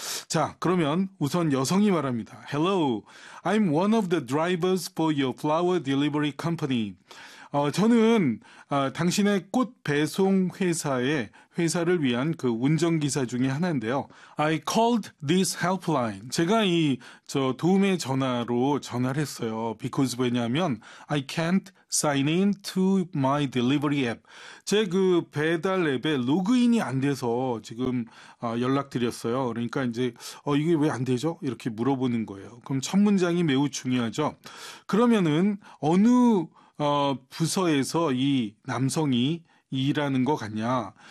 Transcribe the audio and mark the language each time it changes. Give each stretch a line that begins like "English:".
Korean: 자, 그러면 우선 여성이 말합니다.
English: Hello, I'm one of the drivers for your flower delivery company.
Korean: 저는 당신의 꽃 배송 회사를 위한 그 운전기사 중에 하나인데요.
English: I called this helpline.
Korean: 제가 이 저 도움의 전화로 전화를 했어요.
English: Because
Korean: 왜냐하면
English: I can't sign in to my delivery app.
Korean: 제 그 배달 앱에 로그인이 안 돼서 지금 연락드렸어요. 그러니까 이제 이게 왜 안 되죠? 이렇게 물어보는 거예요. 그럼 첫 문장이 매우 중요하죠. 그러면은 어느 부서에서 이 남성이 일하는 것 같냐?